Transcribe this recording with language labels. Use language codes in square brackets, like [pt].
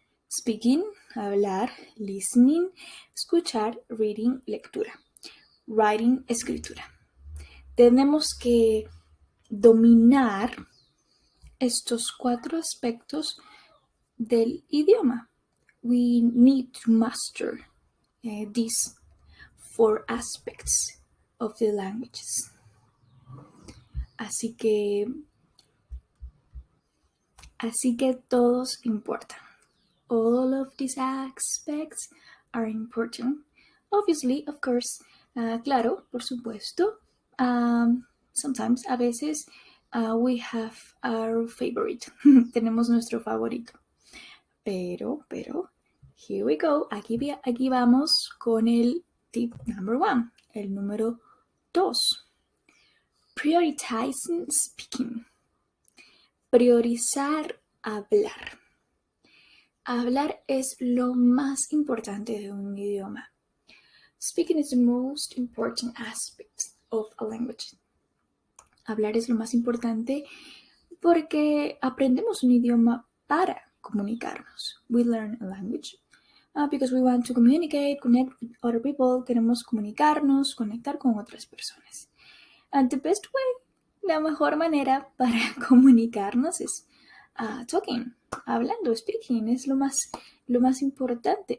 [en] Speaking, hablar, listening, escuchar, reading, lectura, writing, escritura. [es] Tenemos que dominar estos 4 aspectos del idioma. [en] We need to master these 4 aspects of the languages. [es] Así que todos importan. [en] All of these aspects are important. Obviously, of course, [es] claro, por supuesto. [en] Sometimes, [es] a veces, [en] we have our favorite. [es] Tenemos nuestro favorito. Pero, [en] here we go. [es] Aquí vamos con el tip number 1, el número 2. [en] Prioritizing speaking. [es] Priorizar hablar. Hablar es lo más importante de un idioma. [en] Speaking is the most important aspect of a language. [es] Hablar es lo más importante porque aprendemos un idioma para comunicarnos. [en] We learn a language because we want to communicate, connect with other people. [es] Queremos comunicarnos, conectar con otras personas. [en] And the best way, [es] la mejor manera para comunicarnos es talking, hablando, speaking, es lo más importante.